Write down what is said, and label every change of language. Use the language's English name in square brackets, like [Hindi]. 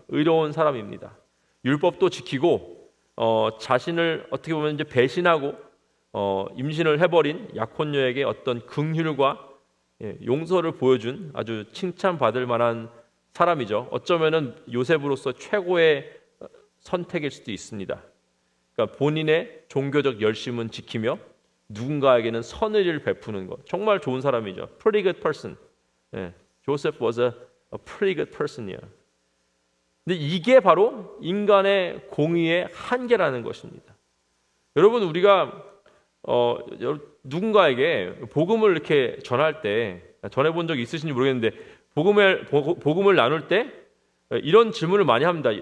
[Korean] 의로운 사람입니다. 율법도 지키고 자신을 어떻게 보면 이제 배신하고 임신을 해버린 약혼녀에게 어떤 긍휼과 용서를 보여준 아주 칭찬받을 만한 사람이죠. 어쩌면은 요셉으로서 최고의 선택일 수도 있습니다. 그러니까 본인의 종교적 열심은 지키며 누군가에게는 선의를 베푸는 것, 정말 좋은 사람이죠. [English] Pretty good person. Joseph was a pretty good person [Korean] 이야. 근데 이게 바로 인간의 공의의 한계라는 것입니다. 여러분, 우리가 누군가에게 복음을 이렇게 전할 때, 전해본 적 있으신지 모르겠는데 복음을 나눌 때 이런 질문을 많이 합니다.